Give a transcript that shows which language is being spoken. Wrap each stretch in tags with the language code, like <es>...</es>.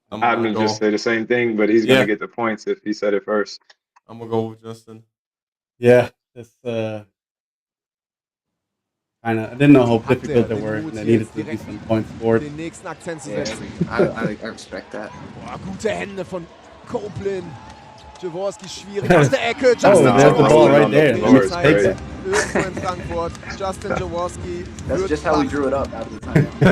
<en>I'm gonna just say the same thing, but he's gonna get the points if he said it first. I'm gonna go with Justin. Yeah, this I didn't know how difficult they were, and I needed to be some points scored.</en> <de>Den nächsten Akzent zu</de> <en>Yeah,</en> <de>setzen.</de> <en>I respect that.</en> <de>Boah, gute Hände von Copeland. Jaworski schwierig aus der Ecke.</de> <en>Justin there's the ball right there. Lord, He just takes it.</en> <de>Irgendwo in Frankfurt. Justin Jaworski</de> <en>That's just how we drew it up out of the time.</en>